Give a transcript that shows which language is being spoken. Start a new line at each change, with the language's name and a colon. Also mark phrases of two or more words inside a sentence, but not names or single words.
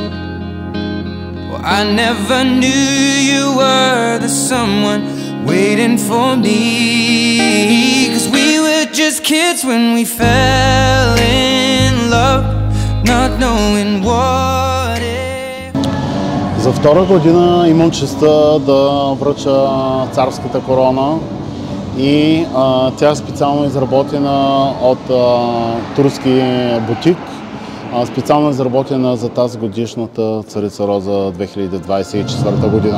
English: Well, I never knew you were the someone waiting for me. 'Cause we were just kids when we fell in love, not knowing what if.
Bulgarian: За втора година имам честта да връча царската корона и тя е специално изработена от турски бутик. Специално изработена за тази годишната Царица Роза 2024 година.